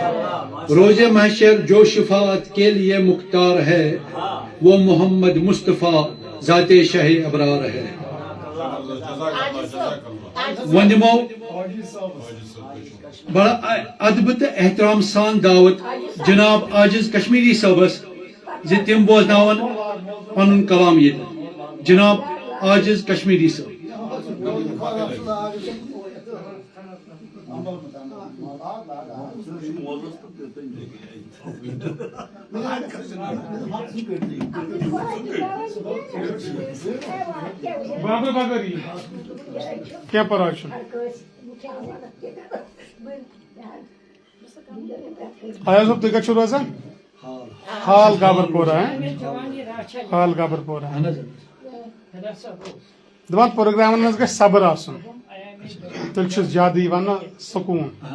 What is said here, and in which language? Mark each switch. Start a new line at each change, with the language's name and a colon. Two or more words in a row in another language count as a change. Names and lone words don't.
Urdu: روز محشر جو شفاعت کے لیے مختار ہے، وہ محمد مصطفیٰ ذات شہ ابرار ہے۔
Kashmiri: ونمو بڑا ادب تو احترام سان دعوت جناب عاجز کشمیری صاحبس زِ تم بوزناون پنن کلام یہ جناب عاجز کشمیری صاحب۔ بابر بغری کیا پرواہ چھُنہٕ۔ ایاز صٲب تُہۍ کتہِ چھِو روزان؟ حال گابر پورہ، حال گابر پورہ۔ دپان پروگرامن منٛز گژھِ صبر آسُن، تیٚلہِ چھُ زیادٕ یِوان نا سکوٗن۔